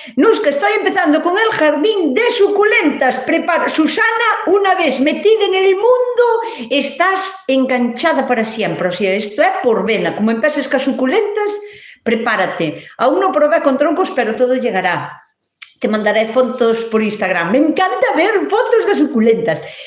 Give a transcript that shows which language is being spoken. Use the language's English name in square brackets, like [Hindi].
[Galician] Nusca, estou empezando con el jardín de suculentas. Prepara, Susana, unha vez metida en el mundo, estás enganchada [Spanish] para siempre. [Galician] O sea, isto é por vena. Como empeces cas suculentas, prepárate. Aún non probé con troncos, pero [Spanish] todo llegará. Te mandaré fotos por Instagram. Me encanta ver fotos de suculentas.